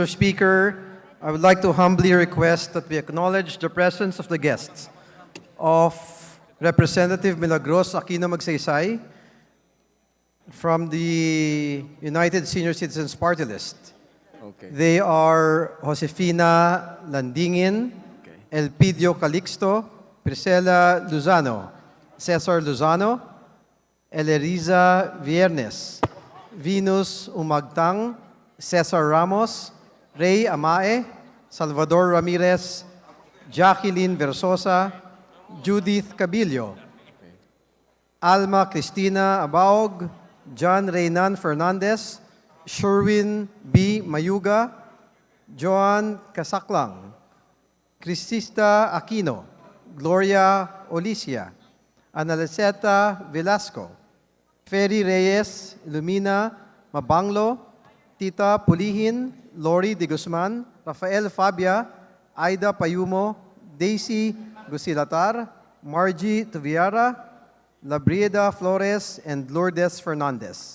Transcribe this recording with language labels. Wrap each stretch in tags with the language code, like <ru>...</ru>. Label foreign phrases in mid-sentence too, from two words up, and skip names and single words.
<en>Speaker, I would like to humbly request that we acknowledge the presence of the guests of Representative Milagros Aquino Magsaysay from the United Senior Citizens Party List. Okay. They are Josefina Landingin, Elpidio Calixto, Priscilla Luzano, Cesar Luzano, Eleriza Viernes, Venus Umagtang, Cesar Ramos, Ray Amae, Salvador Ramirez, Jacqueline Versosa, Judith Cabillo, Alma Cristina Abaog, John Reynan Fernandez, Sherwin B. Mayuga, Joan Casaklang, Crisista Aquino, Gloria Olicia, Analiceta Velasco, Ferry Reyes, Lumina Mabanglo, Tita Pulihin, Lori De Guzman, Rafael Fabia, Aida Payumo, Daisy Gusilatar, Margie Tuviara, Labrieda Flores, and Lourdes Fernandez.</en>